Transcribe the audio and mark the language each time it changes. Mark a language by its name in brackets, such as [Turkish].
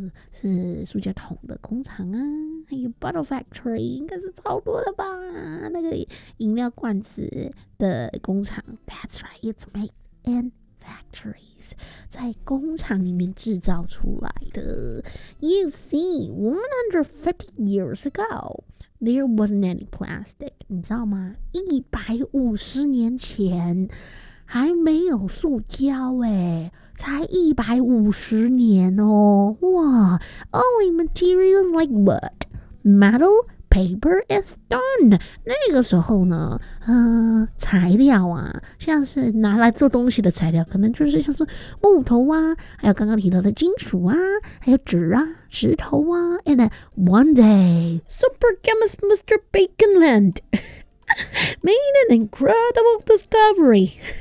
[Chinese] 是塑胶桶的工厂啊，还有 [English] bottle factory， [Chinese] 应该是超多的吧，那个饮料罐子的工厂 ， [English] That's right， it's made in factory。 [Chinese] 在工厂里面制造出来的。 [English] You see, 150 years ago, there wasn't any plastic. [Chinese] 你知道吗？ 150年前还没有塑胶诶，才150年哦。 [English] 哇 ，Only materials like wood, metal, paper, and stone. [Chinese] 那个时候呢，材料啊，像是拿来做东西的材料，可能就是像是木头啊，还有刚刚提到的金属啊，还有纸啊，石头啊。 [English] And then one day, super chemist Mr. Baconland made an incredible discovery.